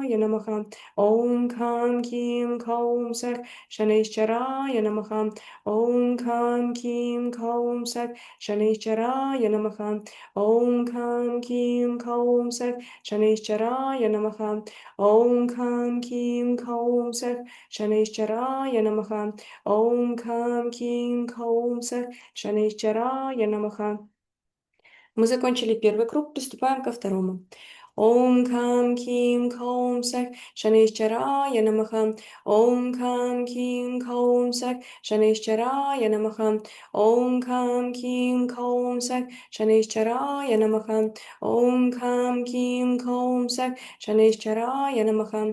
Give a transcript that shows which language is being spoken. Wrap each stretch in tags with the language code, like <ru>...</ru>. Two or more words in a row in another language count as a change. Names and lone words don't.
<sa>ॐ कं कीं कौं सः शनैश्चराय शनैश्चराय नमः, ॐ कं कीं कौं सः, शनैश्चराय नमः, ॐ कं कीं कौं सः, शनैश्चराय नमः, ॐ कं कीं कौं सः, शनैश्चराय नमः, ॐ कं कीं कौं सः, शनैश्चराय नमः.</sa> <ru>Мы закончили первый круг, приступаем ко второму.</ru> <sa>ॐ कं कीं कौं सः शनैश्चराय नमः. ॐ कं कीं कौं सः शनैश्चराय नमः. ॐ कं कीं कौं सः शनैश्चराय नमः. ॐ कं कीं कौं सः शनैश्चराय नमः.</sa>